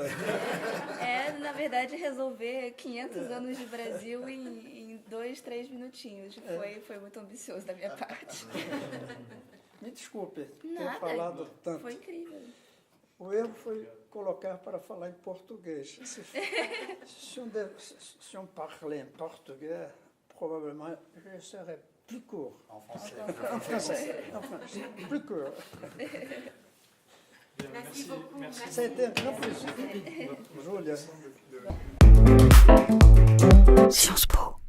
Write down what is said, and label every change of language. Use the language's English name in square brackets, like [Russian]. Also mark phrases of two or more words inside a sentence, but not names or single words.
[Portuguese] É, na verdade, resolver 500 anos de Brasil em 2, 3 minutinhos. Foi muito ambicioso da minha parte. Me desculpe ter Nada, falado tanto. Foi incrível. O erro foi colocar para falar em português. [French] Se on parlait [Portuguese] em português, provavelmente [French] je serais plus court. En français. En français, plus court. Merci beaucoup. Merci. Ça a été un grand plaisir. Júlia. Sciences Po.